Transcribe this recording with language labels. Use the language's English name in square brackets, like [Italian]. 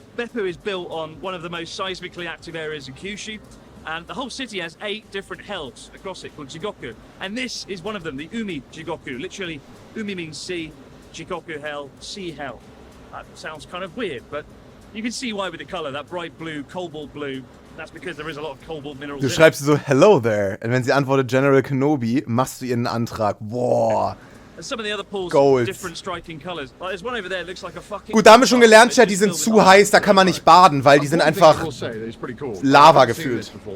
[English] Beppu is built on one of the most seismically active areas in Kyushu, and the whole city has 8 different hells across it called Jigoku. And this is one of them, the Umi Jigoku. Literally, Umi means sea, Jigoku hell, sea hell. That sounds kind of weird, but you can see why with the color, that bright blue, cobalt blue. That's because there is a lot of cobalt minerals [German] Du [English] in it. [German] schreibst so [English] Hello there. [German] Und wenn sie antwortet General Kenobi, machst du ihren Antrag. Boah. [English] And some of the other pools [German] Gold. [English] have different striking colours. Like there's one over there that looks like a fucking... [German] Gut, da haben wir schon gelernt, Chat, die sind zu heiß, da kann man nicht baden, weil die sind einfach Lava gefühlt.